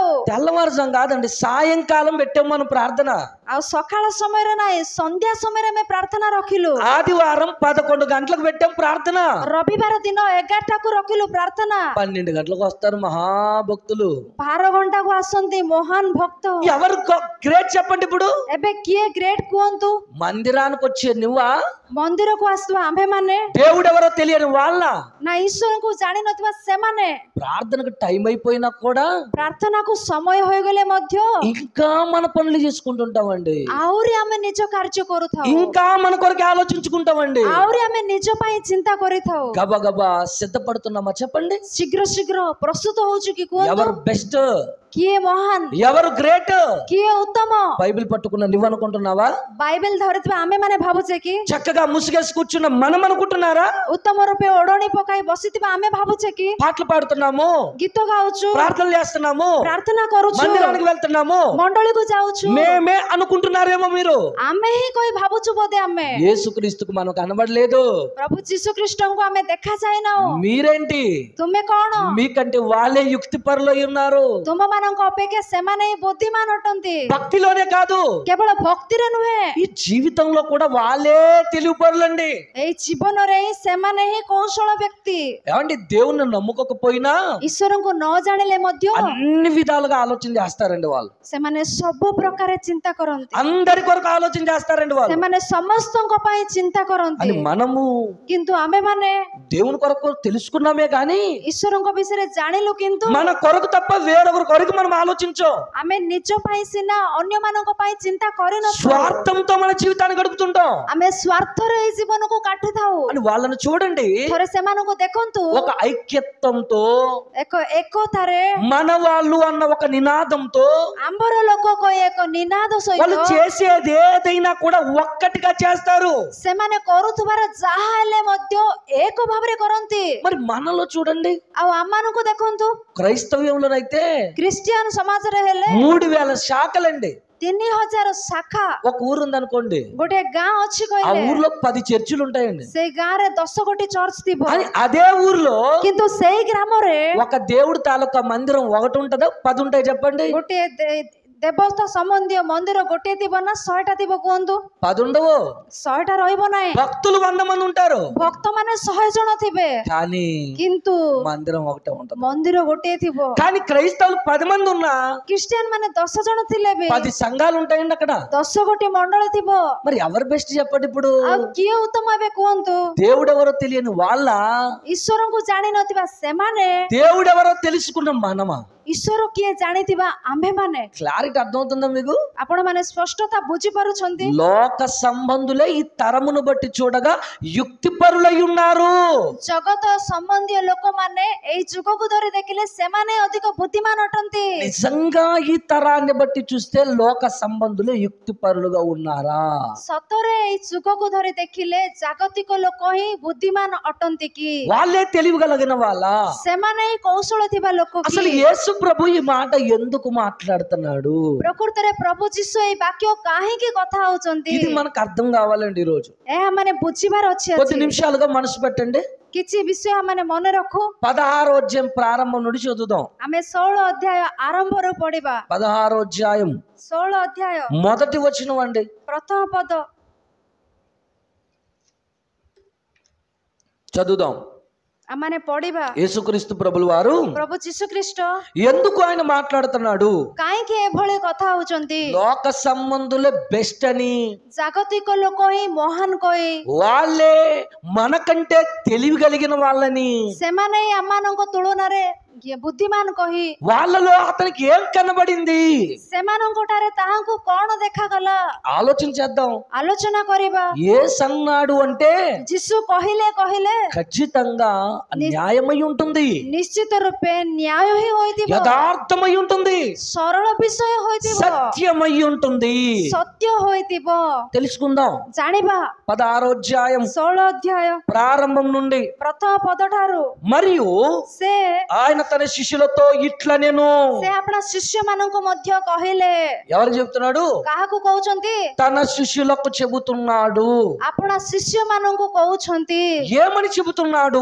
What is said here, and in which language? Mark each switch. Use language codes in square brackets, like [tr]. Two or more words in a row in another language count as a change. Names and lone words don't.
[te] తెల్లవారుజాము కాదండి, సాయంకాలం పెట్టాం మనం ప్రార్థన. [or] ଆଉ ସକାଳ ସମୟରେ ନାହିଁ, ସନ୍ଧ୍ୟା ସମୟରେ ଆମେ ପ୍ରାର୍ଥନା ରଖିଲୁ. [te] ఆదివారం 11 గంటలకు పెట్టాం ప్రార్థన. [or] ରବିବାର ଦିନ 11ଟାକୁ ରଖିଲୁ ପ୍ରାର୍ଥନା. [te] 12 గంటలకు వస్తారు మహాభక్తులు. [or] 12 ଅଣ୍ଟାକୁ ଆସନ୍ତି ମହାନ ଭକ୍ତ। [te] ఎవరు గ్రేట్ చెప్పండి ఇప్పుడు? [or] ଏବେ କିଏ ଗ୍ରେଟ୍ କୁହନ୍ତୁ? [te] మందిరానికి వచ్చే నువ్వా, [or] ମନ୍ଦିରକୁ ଆସୁଥିବା ଆମ୍ଭେମାନେ, [te] దేవుడు ఎవరో తెలియని వాళ్ళ? [or] ନା ଈଶ୍ୱରଙ୍କୁ ଜାଣିନଥିବା ସେମାନେ? [te] ప్రార్థనకు టైం అయిపోయినా కూడా [or] ପ୍ରାର୍ଥନାକୁ ସମୟ ହୋଇଗଲେ ମଧ୍ୟ [te] ఇంకా మన పనులు చేసుకుంటుంటామండి, [or] ଆହୁରି ଆମେ ନିଜ କାର୍ଯ୍ୟ କରୁଥାଉ, [te] ఇంకా మన కొరకు ఆలోచించుకుంటామండి. [or] ଆହୁରି ଆମେ ନିଜ ପାଇଁ ଚିନ୍ତା କରିଥାଉ। [te] గబగబా సిద్ధపడుతున్నామా చెప్పండి? [or] ଶୀଘ୍ର ଶୀଘ୍ର ପ୍ରସ୍ତୁତ ହଉଛୁ କି କୁହନ୍ତୁ? [te] ఎవరు బెస్ట్, [or] କିଏ ମହାନ, [te] ఎవరు గ్రేట్? [or] କିଏ ఉత్తମ? [te] బైబిల్ పట్టుకున్న నువ్వు అనుకుంటున్నావా? [or] ବାଇବେଲ ଧରିଥିବା ଆମେ ମାନେ ଭାବୁଛେ କି? [te] చక్కగా ముసుగేసి కూర్చున్న మనం అనుకుంటున్నారా? [or] ଉତ୍ତମ ରୂପେ ଓଢଣୀ ପକାଇ ବସିଥିବା ଆମେ ଭାବୁଛେ କି? [te] పాటలు పాడుతున్నాము, [or] ଗୀତ ଗାଉଛୁ, [te] ప్రార్థనలు చేస్తున్నాము, [or] ପ୍ରାର୍ଥନା କରୁଛୁ, [te] మందిరానికి వెళ్తున్నాము, [or] ମଣ୍ଡଳୀକୁ ଯାଉଛୁ, [te] మేమే అనుకుంటున్నారేమో మీరు. [or] ଆମେ ହିଁ କହି ଭାବୁଛୁ ବୋଧେ ଆମେ। [te] యేసుక్రీస్తుకు మనం కనబడలేదు, [or] ପ୍ରଭୁ ଯୀଶୁ ଖ୍ରୀଷ୍ଟଙ୍କୁ ଆମେ ଦେଖାଯାଇନାଉ। [te] మీరేంటి? [or] ତୁମେ କଣ? [te] మీకంటే వాళ్ళే యుక్తి పరులు ఉన్నారు. [or] ତୁମମାନଙ୍କ ଅପେକ୍ଷା ସେମାନେ ହିଁ ବୁଦ୍ଧିମାନ ଅଟନ୍ତି। [te] భక్తిలోనే కాదు, [or] କେବଳ ଭକ୍ତିରେ ନୁହେଁ, [te] ఈ జీవితంలో కూడా వాళ్ళే తెలివి పరులండి. [or] ଏଇ ଜୀବନରେ ହିଁ ସେମାନେ ହିଁ କୌଶଳ ବ୍ୟକ୍ତି। [te] ఏమండి, దేవుణ్ణి నమ్ముకోకపోయినా [or] ଈଶ୍ୱରଙ୍କୁ ନ ଜାଣିଲେ ମଧ୍ୟ [te] అన్ని విధాలుగా ఆలోచన చేస్తారండి వాళ్ళు. [or] ସେମାନେ ସବୁ ପ୍ରକାର ଚିନ୍ତା କରନ୍ତି, [te] అందరి కొరకు ఆలోచన చేస్తారండి వాళ్ళు. [or] ସେମାନେ ସମସ୍ତଙ୍କ ପାଇଁ ଚିନ୍ତା କରନ୍ତି। [te] అని మనము [or] କିନ୍ତୁ ଆମେମାନେ [te] దేవుని కొరకు తెలుసుకున్నామే గాని [or] ଈଶ୍ୱରଙ୍କ ବିଷୟରେ ଜାଣିଲୁ, କିନ୍ତୁ [te] మన కొరకు తప్ప వేరొకరి కొరకు మనం ఆలోచించం. [or] ଆମେ ନିଜ ପାଇଁ ସିନା ଅନ୍ୟମାନଙ୍କ ପାଇଁ ଚିନ୍ତା କରିନଥାଉ, [te] స్వార్థంతో మన జీవితాన్ని గడుపుతుంటాం. [or] ଆମେ ସ୍ୱାର୍ଥରେ ଏଇ ଜୀବନକୁ କାଟିଥାଉ। [te] అని వాళ్ళని చూడండి, [or] ଥରେ ସେମାନଙ୍କୁ ଦେଖନ୍ତୁ, [te] ఒక ఐక్యత్వంతో, [or] ଏକ ଏକତାରେ, [te] మన వాళ్ళు అన్న ఒక నినాదంతో [or] ଆମ୍ଭର ଲୋକ କହି ଏକ ନିନାଦ [te] వాళ్ళు [or] ସହିତ [te] చేసేది ఏదైనా కూడా ఒక్కటిగా చేస్తారు. [or] ସେମାନେ କରୁଥିବାର ଯାହା ହେଲେ ମଧ୍ୟ ଏକ ଭାବରେ କରନ୍ତି। [te] మరి మనలో చూడండి, [or] ଆଉ ଆମମାନଙ୍କୁ ଦେଖନ୍ତୁ, [te] క్రైస్తవ్యంలోనైతే [or] ଖ୍ରୀଷ୍ଟିଆନ ସମାଜରେ ହେଲେ [te] 3000 శాఖలండి. [or] 3000 ଶାଖା। [te] ఒక ఊరు ఉందనుకోండి, [or] ଗୋଟେ ଗାଁ ଅଛି [te] ఆ [or] କହିଲେ [te] ఊర్లో 10 చర్చిలు ఉంటాయండి. [or] ସେଇ ଗାଁରେ 10 ଗୋଟି ଚର୍ଚ୍ଚ ଥିବ, [te] అని అదే ఊర్లో [or] କିନ୍ତୁ ସେଇ ଗ୍ରାମରେ [te] ఒక దేవుడి తాలూకా మందిరం ఒకటి ఉంటుందా, 10 ఉంటాయి చెప్పండి? [or] ଗୋଟିଏ ଦେବତା ସମ୍ବନ୍ଧୀୟ ମନ୍ଦିର ଗୋଟିଏ ଥିବ ନା 100ଟା ଥିବ କୁହନ୍ତୁ? [te] 10 ఉండవు. [or] 100ଟା ରହିବ ନାହିଁ। [te] భక్తులు 100 మంది ఉంటారు, [or] ଭକ୍ତ ମାନେ 100 ଜଣ ଥିବେ, [te] కానీ [or] କିନ୍ତୁ [te] మందిరం ఒకటే ఉంటుంది. [or] ମନ୍ଦିର ଗୋଟିଏ ଥିବ। [te] కానీ క్రైస్తవులు 10 మంది ఉన్నా [or] ଖ୍ରୀଷ୍ଟିଆନ ମାନେ 10 ଜଣ ଥିଲେ ବି [te] 10 సంఘాలు ఉంటాయండి అక్కడ. [or] 10 ଗୋଟି ମଣ୍ଡଳ ଥିବ। [te] మరి ఎవరు బెస్ట్ చెప్పండి ఇప్పుడు? [or] ଆଉ କିଏ ଉତ୍ତମ ଏବେ କୁହନ୍ତୁ? [te] దేవుడు ఎవరో తెలియని వాళ్ళ, [or] ଈଶ୍ୱରଙ୍କୁ ଜାଣିନଥିବା ସେମାନେ, [te] దేవుడు ఎవరో తెలుసుకున్న మనమా? [or] ଈଶ୍ୱର କିଏ ଜାଣିଥିବା ଆମ୍ଭେମାନେ। [te] క్లారిటీ అర్థమవుతుందా మీకు? [or] ଆପଣ ମାନେ ସ୍ପଷ୍ଟତା ବୁଝି ପାରୁଛନ୍ତି? [te] లోక సంబంధులే ఈ తరమును బట్టి చూడగా యుక్తిపరులై ఉన్నారు. [or] ଜଗତ ସମ୍ବନ୍ଧୀୟ ଲୋକମାନେ ଏଇ ଯୁଗକୁ ଧରି ଦେଖିଲେ ସେମାନେ ଅଧିକ ବୁଦ୍ଧିମାନ ଅଟନ୍ତି। [te] నిజంగా ఈ తరాన్ని బట్టి చూస్తే లోక సంబంధులే యుక్తిపరులుగా ఉన్నారా? [or] ସତରେ ଏଇ ଯୁଗକୁ ଧରି ଦେଖିଲେ ଜାଗତିକ ଲୋକ ହିଁ ବୁଦ୍ଧିମାନ ଅଟନ୍ତି କି? [te] వాళ్ళే తెలివిగలిగిన వాళ్ళ? [or] ସେମାନେ ହିଁ କୌଶଳ ଥିବା ଲୋକ [te] అసలు [or] କି? [te] యేసు ప్రభు ఈ మాట ఎందుకు మాట్లాడుతున్నాడు? [or] ପ୍ରକୃତରେ ପ୍ରଭୁ ଯୀଶୁ ଏଇ ବାକ୍ୟ କାହିଁକି କଥା ହଉଛନ୍ତି? [te] ఇది మనకు అర్థం కావాలండి. ఈ రోజు [or] ଏହା ମାନେ ବୁଝିବାର ଅଛି। [te] కొద్ది నిమిషాలుగా మనసు పెట్టండి. [or] କିଛି ବିଷୟ ମାନେ ମନେ ରଖୁ। [te] 16వ అధ్యాయం ప్రారంభం నుండి చదువుదాం. [or] ଆମେ 16 ଅଧ୍ୟାୟ ଆରମ୍ଭରୁ ପଢିବା। [te] 16వ అధ్యాయం [or] 16 ଅଧ୍ୟାୟ [te] మొదటి వచనం అండి. [or] ପ୍ରଥମ ପଦ [te] చదువుదాం. [or] ଆମେ ପଢିବା। [te] యేసుక్రీస్తు ప్రభుల వారు [or] ପ୍ରଭୁ ଯୀଶୁ ଖ୍ରୀଷ୍ଟ [te] ఎందుకు ఆయన మాట్లాడుతున్నాడు? [or] କାହିଁକି ଏଭଳି କଥା ହଉଛନ୍ତି? [te] లోక సంబంధులే బెస్ట్ అని, [or] ଜାଗତିକ ଲୋକ ହିଁ ମହାନ କହି, [te] వాళ్ళే మనకంటే తెలివి కలిగిన వాళ్ళని, [or] ସେମାନେ ହିଁ ଆମମାନଙ୍କ ତୁଳନାରେ ବୁଦ୍ଧିମାନ କହି, [te] వాళ్ళలో అతనికి ఏం కనబడింది? [or] ସେମାନଙ୍କ ଠାରେ ତାହାଙ୍କୁ କଣ ଦେଖାଗଲା? [te] ఆలోచన చేద్దాం. [or] ଆଲୋଚନା କରିବା। [te] యేసు అన్నాడు అంటే [or] ଯୀଶୁ କହିଲେ [te] ఖచ్చితంగా న్యాయమై ఉంటుంది, [or] ନିଶ୍ଚିତ ରୂପେ ନ୍ୟାୟ ହିଁ ହୋଇଥିବ, [te] యథార్థమై ఉంటుంది, [or] ସରଳ ବିଷୟ ହୋଇଥିବ, [te] సత్యమై ఉంటుంది. [or] ସତ୍ୟ ହୋଇଥିବ। [te] తెలుసుకుందాం. [or] ଜାଣିବା। [te] 16వ అధ్యాయం [or] 16 ଅଧ୍ୟାୟ [te] ప్రారంభం నుండి. [or] ପ୍ରଥମ ପଦ ଠାରୁ [te] మరియు [or] ସେ [te] ఆయన తన శిష్యులతో ఇట్లా నేను, [or] ସେ ଆପଣା ଶିଷ୍ୟ ମାନଙ୍କୁ ମଧ୍ୟ କହିଲେ। [te] ఎవరు చెప్తున్నాడు? [or] କାହାକୁ କହୁଛନ୍ତି? [te] తన శిష్యులకు చెబుతున్నాడు. [or] ଆପଣା ଶିଷ୍ୟ ମାନଙ୍କୁ କହୁଛନ୍ତି। [te] ఏమని చెబుతున్నాడు?